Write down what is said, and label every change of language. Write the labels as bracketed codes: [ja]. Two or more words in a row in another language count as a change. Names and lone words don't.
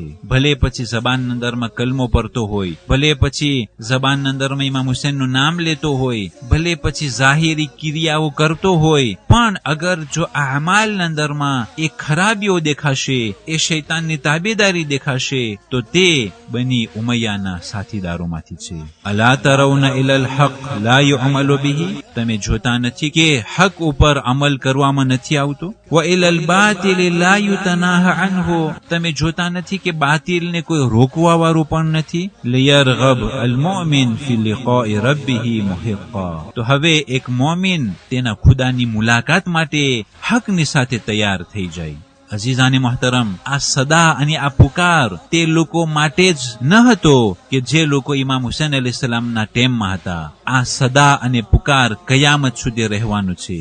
[gu] ભલે પછી જબાનના અંદરમાં કલમો પડતો હોય, ભલે પછી જબાનના અંદરમાં ઇમામ હુસૈનનું નામ લેતો હોય, ભલે પછી જાહેરી ક્રિયાઓ કરતો હોય, પણ અગર જો આ અમાલના અંદરમાં એ ખરાબીઓ દેખાશે, એ શૈતાનની તાબેદારી દેખાશે, તો તે બની ઉમૈયાના સાથીદારોમાંથી છે. [ar] ألا ترون إلى الحق لا يعمل به, [gu] તમે જોતા નથી કે હક ઉપર અમલ કરવામાં નથી આવતો? [ar] وَإِلَى الْبَاطِلِ لَا يُتَنَاهَ عَنْهُ [gu] તમે જોતા નથી કે બાતિલને કોઈ રોકવા વાળું પણ નથી. [ar] لِيَرْغَبَ الْمُؤْمِنُ فِي لِقَاءِ رَبِّهِ مُحِقًّا [gu] તો હવે એક મોમિન તેના ખુદાની મુલાકાત માટે હકની સાથે તૈયાર થઈ જાય. [ur] عزیزانِ محترم, [gu] આ સદા અને આ પુકાર તે લોકો માટે જ ન હતો કે જે લોકો ઇમામ હુસૈન અલૈહિસ્સલામના ટેમમાં હતા. આ સદા અને પુકાર કયામત સુધી રહેવાનું છે.